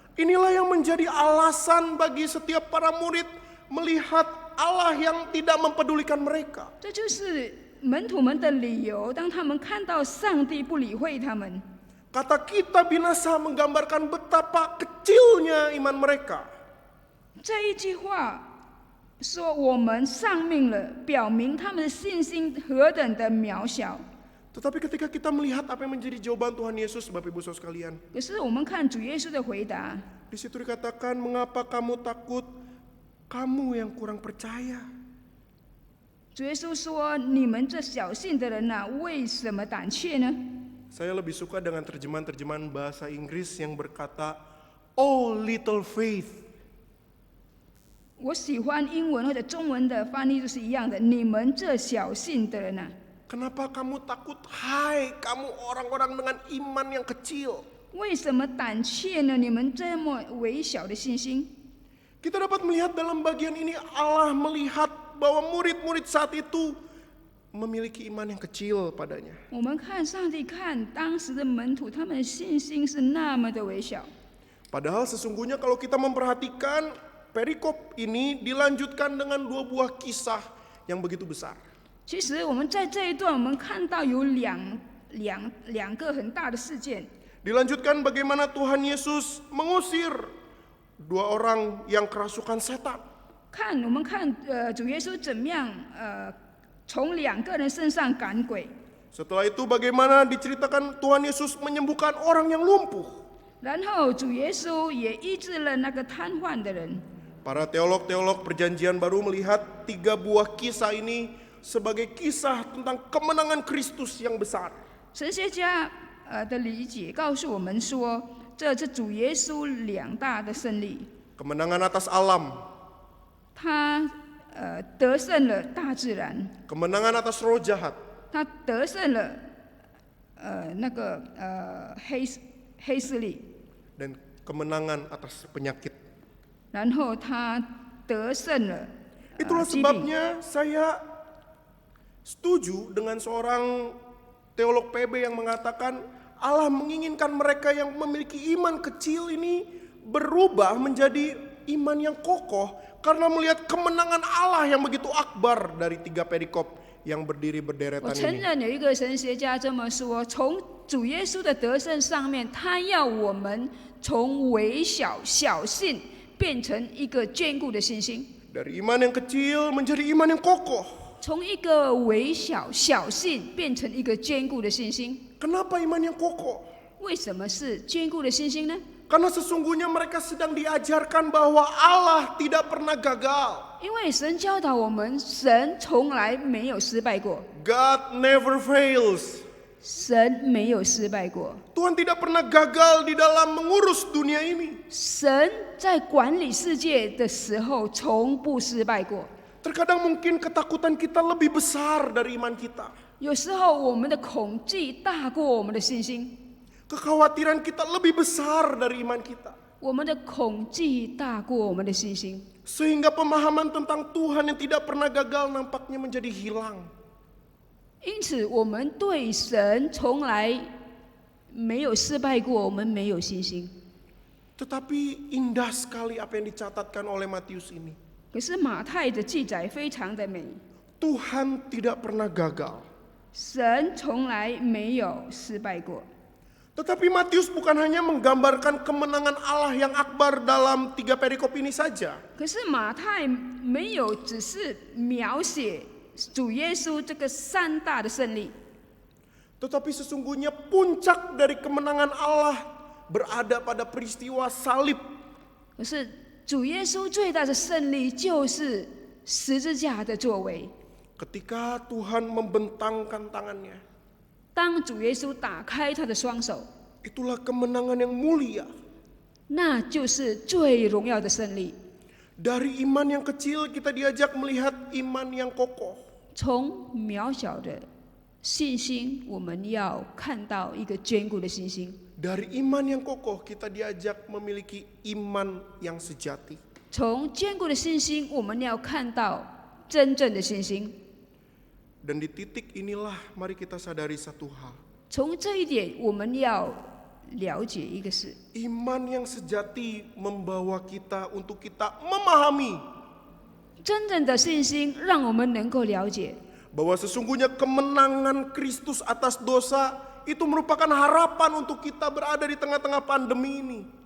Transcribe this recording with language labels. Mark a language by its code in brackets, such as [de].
[id] Inilah yang menjadi alasan bagi setiap para murid melihat Allah yang tidak mempedulikan mereka. [zh] 这就是门徒们的理由，当他们看到上帝不理会他们。 [id] Kata kita binasa menggambarkan betapa kecilnya iman mereka. [zh] 这一句话说我们丧命了，表明他们的信心何等的渺小。 [id] Tetapi ketika kita melihat apa yang menjadi jawaban Tuhan Yesus, Bapak Ibu Saudara sekalian, [zh] 可是我们看主耶稣的回答， [id] di situ dikatakan, mengapa kamu takut, kamu yang kurang percaya. [zh] 主耶稣说：“你们这小信的人呐、为什么胆怯呢？” [id] Saya lebih suka dengan terjemahan-terjemahan bahasa Inggris yang berkata, [en] "Oh little faith." [zh] 我喜欢英文或者中文的翻译就是一样的。你们这小信的人呐、 [id] Kenapa kamu takut? Hai, kamu orang-orang dengan iman yang kecil. [zh] 为什么胆怯呢？你们这么微小的信心。 [id] Kita dapat melihat dalam bagian ini Allah melihat bahwa murid-murid saat itu memiliki iman yang kecil padanya. [zh] 我们看上帝看当时的门徒，他们的信心是那么的微小。 [id] Padahal sesungguhnya kalau kita memperhatikan perikop ini dilanjutkan dengan 2 buah kisah yang begitu besar. [zh] 其实我们在这一段，我们看到有两个很大的事件。 [id] Dilanjutkan bagaimana Tuhan Yesus mengusir 2 orang yang kerasukan setan. [zh] 我们看主耶稣怎么样从2个人身上赶鬼。 [id] Setelah itu bagaimana diceritakan Tuhan Yesus menyembuhkan orang yang lumpuh. [zh] 然后主耶稣也医治了那个瘫痪的人。 [id] Para teolog-teolog perjanjian baru melihat 3 buah kisah ini sebagai kisah tentang kemenangan Kristus yang besar. [zh] 神学家的理解告诉我们说，这是主耶稣2大的胜利。 [id] Kemenangan atas alam, [zh] 他得胜了大自然， [id] kemenangan atas roh jahat, [zh] 他得胜了那个黑势力， [id] dan kemenangan atas penyakit. [zh] 然后他得胜了 [id] Itulah [zh] 疾病。 [id] sebabnya saya setuju dengan seorang teolog PB yang mengatakan Allah menginginkan mereka yang memiliki iman kecil ini berubah menjadi iman yang kokoh karena melihat kemenangan Allah yang begitu akbar dari 3 perikop yang berdiri [zh] 我 [id] berderetan [zh] 承 [id] ini. [zh] 认有一个神学家这么说，从主耶稣的得胜上面，他要我们从微小小信变成一个坚固的信心， [id] Dari iman yang kecil menjadi iman yang kokoh. [zh] 从一个微小小信变成一个坚固的信心。 [id] Kenapa iman yang kokoh? [zh] 为什么是坚固的信心呢？ [id] Karena sesungguhnya mereka sedang diajarkan bahwa Allah tidak pernah gagal. [zh] 因为神教导我们，神从来没有失败过， [en] God never fails. [zh] 神没有失败过。 [id] Tuhan tidak pernah gagal di dalam mengurus dunia ini. [zh] 神在管理世界的时候从不失败过。 [id] Terkadang mungkin ketakutan kita lebih besar dari iman kita. [zh] 有时候我们的恐惧大过我们的信心， [id] Kekhawatiran kita lebih besar dari iman kita. [zh] 我们的恐惧大过我们的信心， [id] Sehingga pemahaman tentang Tuhan yang tidak pernah gagal nampaknya menjadi hilang. [zh] 因此我们对神从来没有失败过，我们没有信心。 [id] Tetapi indah sekali apa yang dicatatkan oleh Matius ini. [zh] 可是马太的记载非常的美， [id] Tuhan tidak pernah gagal. [zh] 神从来没有失败过。 [id] Tetapi Matius bukan hanya menggambarkan kemenangan Allah yang akbar dalam 3 perikop ini saja. [zh] 可是马太没有只是描写主耶稣这个3大的胜利， [id] Tetapi sesungguhnya puncak dari kemenangan Allah berada pada peristiwa salib. [zh] 可是主耶稣最大的胜利就是十字架的作为。 [id] Ketika Tuhan membentangkan tangannya, [zh] 当主耶稣打开他的双手， [id] itulah kemenangan yang mulia. [zh] 那就是最荣耀的胜利。 [id] Dari iman yang kecil kita diajak melihat iman yang kokoh. [zh] 从渺小的信心，我们要看到一个坚固的信心。 [id] Dari iman yang kokoh kita diajak memiliki iman yang sejati. [zh] 从坚固的信心，我们要看到真正的信心。 [id] Dan di titik inilah mari kita sadari satu hal. [zh] 从这一点，我们要了解一个事： [id] Iman yang sejati membawa kita untuk kita memahami [zh] 真正的信心让我们能够了解， [id] bahwa sesungguhnya kemenangan Kristus atas dosa itu merupakan harapan untuk kita berada di tengah-tengah pandemi ini.